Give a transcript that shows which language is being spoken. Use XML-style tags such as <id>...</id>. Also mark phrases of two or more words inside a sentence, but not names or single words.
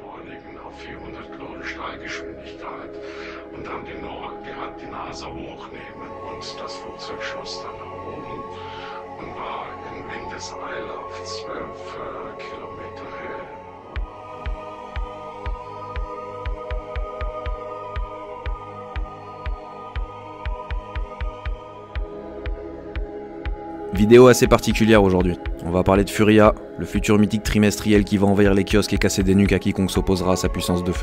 <de>beschleunigen auf 400 Knoten Strahlgeschwindigkeit und dann die Nase hochnehmen und das Flugzeug schoss dann nach oben und war in Windeseile auf 12 Kilometer Höhe.</de> <fr>Vidéo assez particulière aujourd'hui. On va parler de Furia, le futur mythique trimestriel qui va envahir les kiosques et casser des nuques à quiconque s'opposera à sa puissance de feu.</fr>